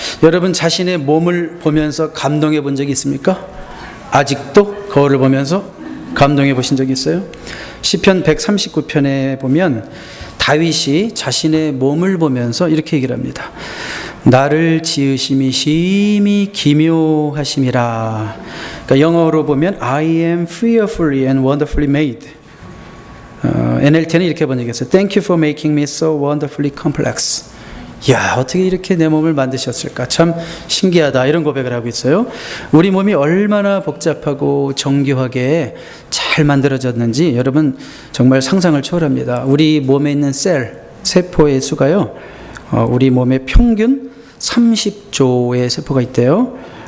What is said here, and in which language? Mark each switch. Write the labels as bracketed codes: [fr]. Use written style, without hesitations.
[ko] 여러분 자신의 몸을 보면서 감동해 본 적이 있습니까? 아직도 거울을 보면서 감동해 보신 적이 있어요? 시편 139편에 보면 다윗이 자신의 몸을 보면서 이렇게 얘기를 합니다. 나를 지으심이 심히 기묘하심이라. 그러니까 영어로 보면 [en] I am fearfully and wonderfully made. [ko] NLT는 이렇게 번역했어요. [en] Thank you for making me so wonderfully complex. [ko] 야, 어떻게 이렇게 내 몸을 만드셨을까? 참 신기하다. 이런 고백을 하고 있어요. 우리 몸이 얼마나 복잡하고 정교하게 잘 만들어졌는지 여러분 정말 상상을 초월합니다. 우리 몸에 있는 세포의 수가요, 우리 몸의 평균 30조의 세포가 있대요.